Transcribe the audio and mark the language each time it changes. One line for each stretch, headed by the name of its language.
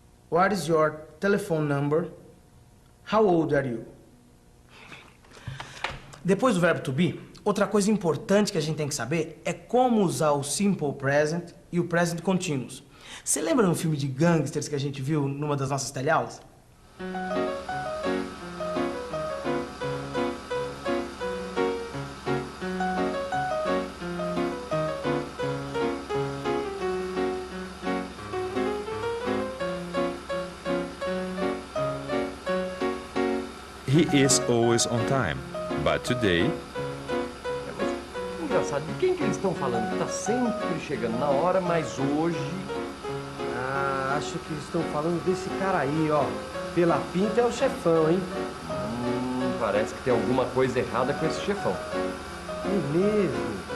English: What is your telephone number? How old are you?
Portuguese: Depois do verbo to be, outra coisa importante que a gente tem que saber é como usar o simple present e o present continuous. Você lembra no filme de gangsters que a gente viu numa das nossas teleaulas?
English: He is always on time, but today...
Portuguese: Engraçado, de quem que eles estão falando? Tá sempre chegando na hora, mas hoje... Acho que eles estão falando desse cara aí, ó. Pela pinta é o chefão, hein? Parece que tem alguma coisa errada com esse chefão. É mesmo.